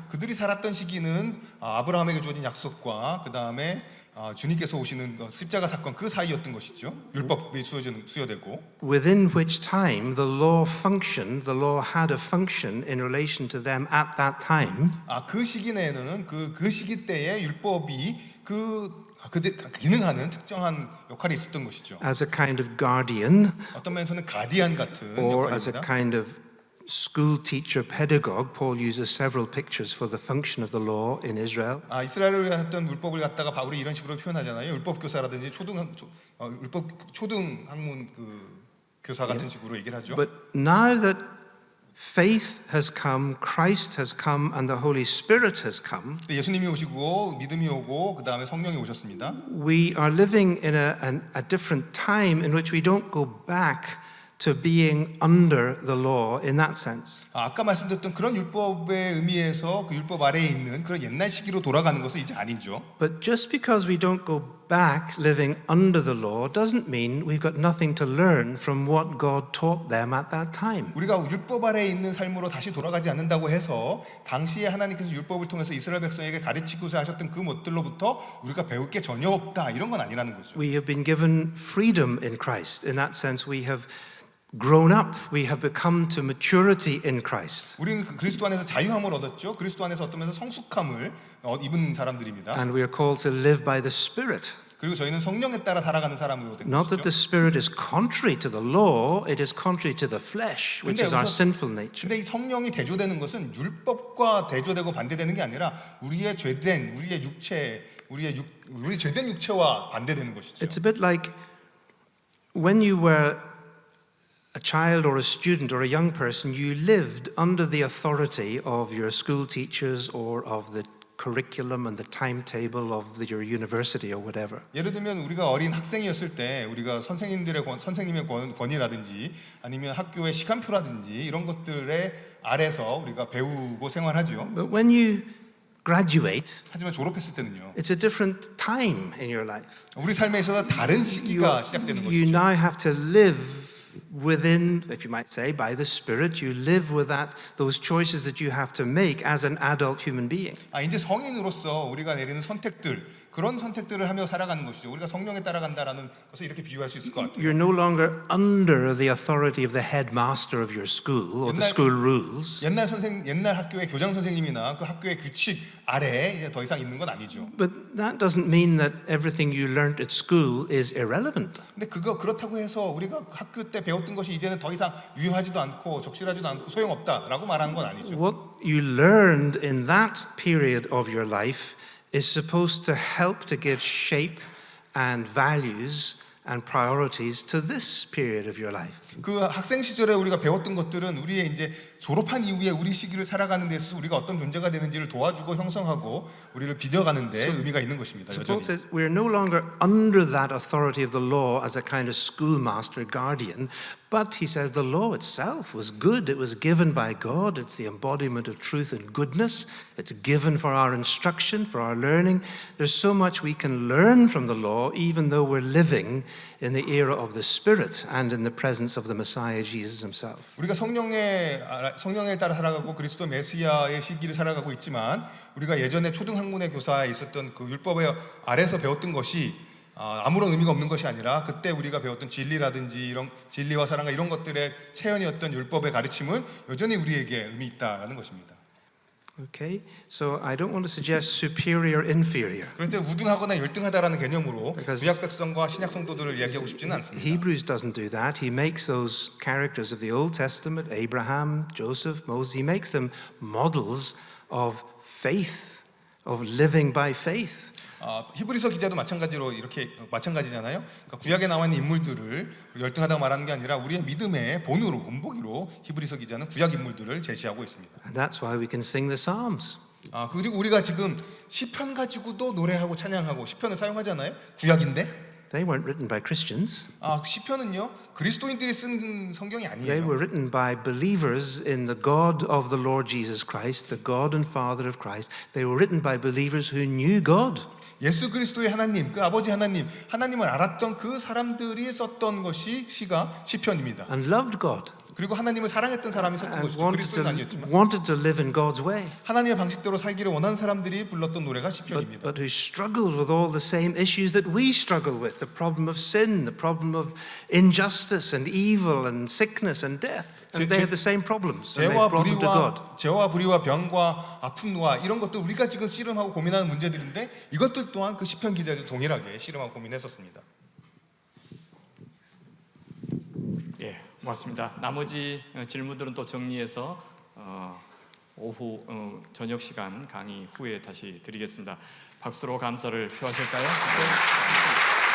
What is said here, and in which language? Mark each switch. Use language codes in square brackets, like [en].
[ko] 그들이 살았던 시기는 아브라함에게 주어진 약속과 그 다음에 주님께서 오시는 십자가 사건 그 사이였던 것이죠. 율법이 수여되고. [en] Within which time the law functioned, the law had a function in relation to them at that time. [ko] 그 시기 내에는 그 시기 때에 율법이 그들 기능하는 특정한 역할이 있었던 것이죠. [en] As a kind of guardian, [ko] 어떤 면에서는 가디안 같은 [en] or as a [ko] 역할입니다. [en] kind of school teacher pedagogue. Paul uses several pictures for the function of the law in Israel. [ko] 이스라엘을 위한 어떤 율법을 갖다가 바울이 이런 식으로 표현하잖아요. 율법 교사라든지 율법 초등 학문 교사 같은 식으로 얘기를 하죠. [en] But now that faith has come, Christ has come, and the Holy Spirit has come, [ko] 예수님이 오시고 믿음이 오고 그 다음에 성령이 오셨습니다. [en] we are living in a different time in which we don't go back to being under the law in that sense. [ko] 아까 말씀드렸던 그런 율법의 의미에서 그 율법 아래에 있는 그런 옛날 시기로 돌아가는 것은 이제 아니죠. [en] But just because we don't go back living under the law doesn't mean we've got nothing to learn from what God taught them at that time. [ko] 우리가 율법 아래에 있는 삶으로 다시 돌아가지 않는다고 해서 당시에 하나님께서 율법을 통해서 이스라엘 백성에게 가르치고자 하셨던 그 못들로부터 우리가 배울 게 전혀 없다 이런 건 아니라는 거죠. [en] We have been given freedom in Christ. In that sense, we have grown up. We have become to maturity in Christ. [ko] 우리는 그리스도 안에서 자유함을 얻었죠. 그리스도 안에서 어떤 면에서 성숙함을 입은 사람들입니다. [en] And we are called to live by the Spirit. [ko] 그리고 저희는 성령에 따라 살아가는 사람으로 된 [en] Not that the [ko] 것이죠. [en] Spirit is contrary to the law, it is contrary to the flesh, which is our sinful nature. [ko] 근데 이 성령이 대조되는 것은 율법과 대조되고 반대되는 게 아니라 우리의 죄된 우리의 육체, 우리 죄된 육체와 반대되는 것이죠. [en] It's a bit like when you were a child or a student or a young person, you lived under the authority of your school teachers or of the curriculum and the timetable of your university or whatever. [ko] 예를 들면 우리가 어린 학생이었을 때 우리가 선생님의 권위라든지 아니면 학교의 시간표라든지 이런 것들의 아래서 우리가 배우고 생활하죠. [en] But when you graduate, [ko] 하지만 졸업했을 때는요. [en] it's a different time in your life. [ko] 우리 삶에 있어서 다른 시기가 시작되는 [en] You [ko] 것이죠. [en] now have to live within, if you might say, by the Spirit. You live with those choices that you have to make as an adult human being. [ko] 이제 성인으로서 우리가 내리는 선택들 그런 선택들을 하며 살아가는 것이죠. 우리가 성령에 따라간다라는 것을 이렇게 비유할 수 있을 것 같아요. [en] You're no longer under the authority of the headmaster of your school or the school rules. [ko] 옛날 학교의 교장 선생님이나 그 학교의 규칙 아래에 이제 더 이상 있는 건 아니죠. [en] But that doesn't mean that everything you learned at school is irrelevant. [ko] 근데 그렇다고 해서 우리가 학교 때 배웠던 것이 이제는 더 이상 유효하지도 않고 적실하지도 않고 소용없다라고 말하는 건 아니죠. [en] What you learned in that period of your life is supposed to help to give shape and values and priorities to this period of your life. [ko] 그 학생 시절에 우리가 배웠던 것들은 우리의 이제 졸업한 이후에 우리 시기를 살아가는 데 있어서 우리가 어떤 존재가 되는지를 도와주고 형성하고 우리를 비뎌가는 데 의미가 있는 것입니다. [en] So Paul [ko] 여전히. [en] says we are no longer under that authority of the law as a kind of schoolmaster guardian, but he says the law itself was good. It was given by God. It's the embodiment of truth and goodness. It's given for our instruction, for our learning. There's so much we can learn from the law, even though we're living in the era of the Spirit and in the presence of the Messiah, Jesus himself. [ko] 우리가 성령에 따라 살아가고 그리스도 메시아의 시기를 살아가고 있지만 우리가 예전에 초등학문의 교사에 있었던 그 율법의 아래서 배웠던 것이 아무런 의미가 없는 것이 아니라 그때 우리가 배웠던 진리라든지 이런 진리와 사랑과 이런 것들의 체현이었던 율법의 가르침은 여전히 우리에게 의미 있다라는 것입니다. [en] Okay, so I don't want to suggest superior, inferior. [ko] 그런데 우등하거나 열등하다라는 개념으로 [en] Because [ko] 구약 백성과 신약 성도들을 이야기하고 싶지는 않습니다. [en] Hebrews doesn't do that. He makes those characters of the Old Testament, Abraham, Joseph, Moses, he makes them models of faith, of living by faith. [ko] 히브리서 기자도 마찬가지잖아요. 그러니까 구약에 나와 있는 인물들을 열등하다고 말하는 게 아니라 우리의 믿음의 본으로 본보기로 히브리서 기자는 구약 인물들을 제시하고 있습니다. [en] And that's why we can sing the Psalms. [ko] 그리고 우리가 지금 시편 가지고도 노래하고 찬양하고 시편을 사용하잖아요. 구약인데 [en] They weren't written by Christians. [ko] 시편은요 그리스도인들이 쓴 성경이 [en] They [ko] 아니에요. [en] were written by believers in the God of the Lord Jesus Christ, the God and Father of Christ. They were written by believers who knew God. [ko] 예수 그리스도의 하나님, 그 아버지 하나님을 알았던 그 사람들이 썼던 것이 시가 시편입니다. [en] And loved God. [ko] 그리고 하나님을 사랑했던 사람이 썼던 [en] And [ko] 것이죠. 그리스도는 아니었지만 [en] wanted to live in God's way. [ko] 하나님의 방식대로 살기를 원하는 사람들이 불렀던 노래가 시편입니다. [en] But who struggled with all the same issues that we struggle with, the problem of sin, the problem of injustice and evil and sickness and death. And they had the same problems. And they brought them to God. [ko] 죄와 불의와 병과 아픔과 이런 것들 우리가 지금 씨름하고 고민하는 문제들인데 이것들 또한 그 시편 기자도 동일하게 씨름하고 고민했었습니다. 예, 고맙습니다. 나머지 질문들은 또 정리해서 오후 저녁 시간 강의 후에 다시 드리겠습니다. 박수로 감사를 표하실까요? 네.